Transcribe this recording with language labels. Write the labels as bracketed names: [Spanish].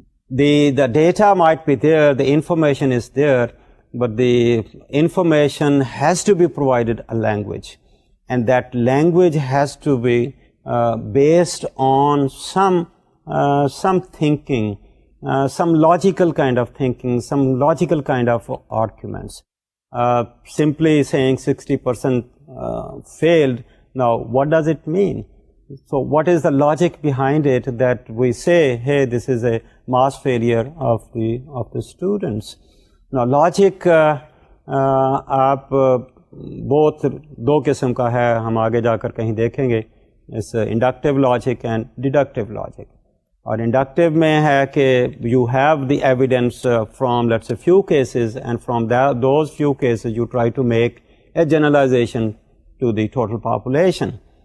[English] The data might be there, the information is there, but the information has to be provided a language, and that language has to be based on some thinking, some logical kind of thinking, some logical kind of arguments. Simply saying 60% failed, now what does it mean? So what is the logic behind it that we say, hey, this is a mass failure of the students? [Hindi] Now, logic आप [English] both [Hindi] दो किस्म का है, हम आगे जाकर कहीं देखेंगे. [English] It's inductive logic and deductive logic. [Hindi] और inductive में है कि [English] you have the evidence from, let's say, few cases, and from those few cases you try to make a generalization to the total population.